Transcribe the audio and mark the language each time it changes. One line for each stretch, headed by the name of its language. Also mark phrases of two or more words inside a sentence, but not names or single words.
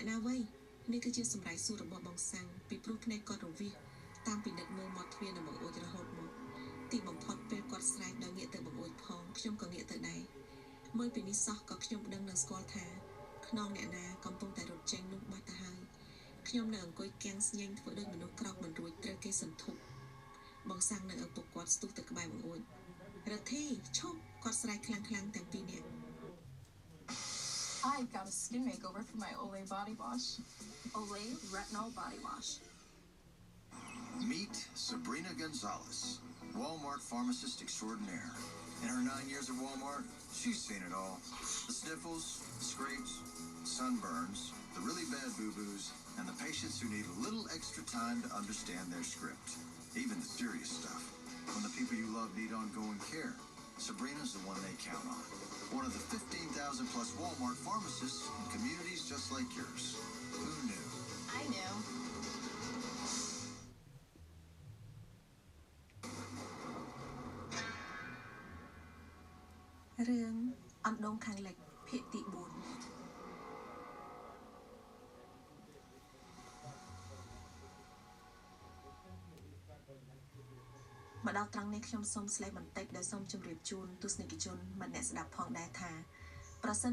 Khmer: ណាវៃនេះគឺជាសម្រែកសួររបស់បងសាំងពីព្រោះភ្នែកគាត់រវិសតាមពិនិត្យមើលមាត់ទ្វារនៅបង្អួចរហូតមកទីបំផុតពេលគាត់ស្រែកដល់ងាកទៅបង្អួចផងខ្ញុំក៏ងាកទៅដែរមើលពីនេះសោះក៏ខ្ញុំដឹងនឹងស្គាល់ថាខ្នងអ្នកណាកំពុងតែរត់ចេញនោះបាត់ទៅហើយខ្ញុំនៅអង្គុយគាំងស្ញែងធ្វើដូចមនុស្សក្រោកមិនរួចត្រូវគេសន្ធប់បងសាំងនៅឪពុកគាត់ស្ទុះទៅក្បែរបង្អួចរទ្ធីឈប់គាត់ស្រែកខ្លាំងទាំងពីរនាក់
English: I got a skin makeover for my Olay body wash. Olay Retinol Body Wash. Meet Sabrina Gonzalez, Walmart pharmacist extraordinaire. In her 9 years at Walmart, she's seen it all. The sniffles, the scrapes, sunburns, the really bad boo-boos, and the patients who need a little extra time to understand their script. Even the serious stuff. When the people you love need ongoing care, Sabrina's the one they count on. One of the 15,000 plus Walmart pharmacists in communities just like yours. Who knew? I knew.
Khmer: រឿងអណ្ដូងខាងលិចភាគទី4មកដល់ត្រង់នេះខ្ញុំសូមស្លេះបន្តិចដោយសូមជម្រាបជូនទស្សនិកជនមិនអ្នកស្ដាប់ផងដែរថាប្រសិន